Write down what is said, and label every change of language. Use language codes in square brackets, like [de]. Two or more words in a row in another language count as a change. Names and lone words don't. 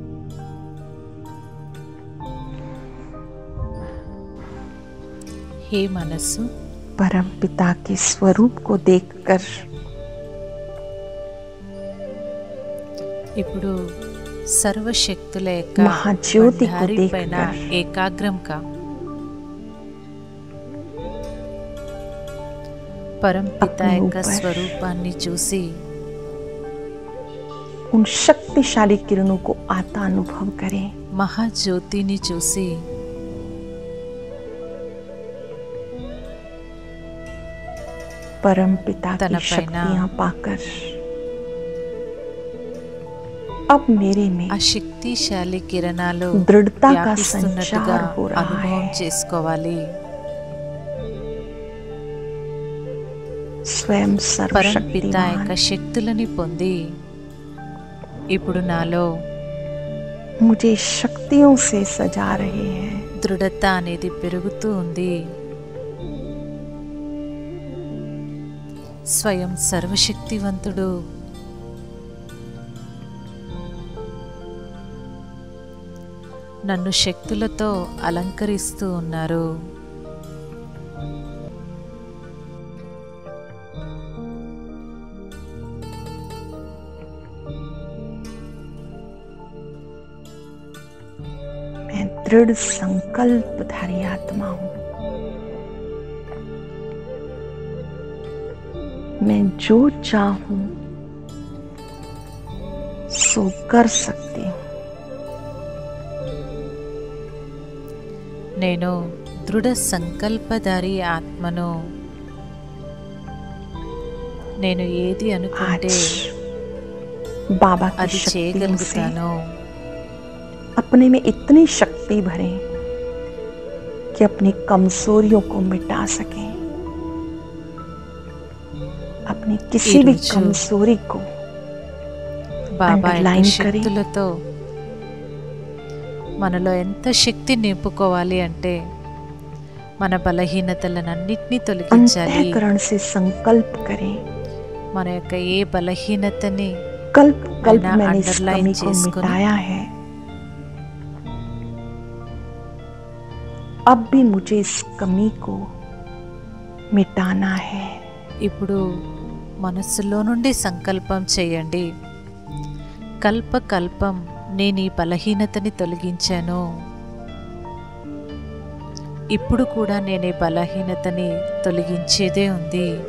[hi] हे मनस्सु, परम पिता के स्वरूप को देखकर [te] ఇప్పుడు సర్వశక్తుల యొక్క [hi] महाज्योति को [te] బండారి పైన [hi] देखकर [te] ఏకాగ్రం కా। పరంపిత [hi] अपने [te] యొక్క [hi] ऊपर [te] స్వరూపాన్ని చూసి [hi] उन शक्तिशाली किरणों को आता अनुभव करें। [te] మహాజ్యోతిని చూసి [hi] परम पिता तन की पैना शक्तियां पाकर अब मेरे में [te] ఆ శక్తిశాలి కిరణాలు [hi] दृढ़ता का [te] వ్యాపిస్తున్నట్టుగా [hi] संचार हो रहा [te] అనుభవం [hi] है। [te] చేసుకోవాలి। [hi] स्वयं [te] పరంపిత యొక్క [hi] सर्वशक्तिमान [te] శక్తులని పొంది ఇప్పుడు నాలో [hi] मुझे शक्तियों से सजा रहे हैं। [te] దృఢత అనేది పెరుగుతూ ఉంది। స్వయం సర్వశక్తివంతుడు నన్ను శక్తులతో అలంకరిస్తూ ఉన్నారు। [hi] मैं दृढ़ संकल्पधारी आत्मा हूं। मैं जो चाहूं सो कर सकती हूं। [te] నేను దృఢ సంకల్పధారి ఆత్మను। నేను ఏది [hi] आज [te] అనుకుంటే [hi] बाबा की [te] అది [hi] शक्तियों से [te] చేయగలుగుతాను। [hi] अपने में इतनी शक्ति भरें कि अपनी कमजोरियों को मिटा सकें। अपनी किसी भी [te] ఈరోజు [hi] कमजोरी को [te] బాబా యొక్క [hi] अंडरलाइन करें। [te] శక్తులతో మనలో ఎంత శక్తి నింపుకోవాలి అంటే మన బలహీనతలన్నింటినీ తొలగించాలి। [hi] अंतःकरण से संकल्प करें। [te] మన యొక్క ఏ బలహీనతని [hi] कल्प कल्प [te] అయినా [hi] मैंने इस अंडरलाइन कमी को [te] చేసుకొని [hi] मिटाया है। अब भी मुझे इस कमी को मिटाना है। [te] ఇప్పుడు మనస్సులో నుండి సంకల్పం చేయండి, కల్పకల్పం నేను ఈ బలహీనతని తొలగించాను, ఇప్పుడు కూడా నేను ఈ బలహీనతని తొలగించేదే ఉంది।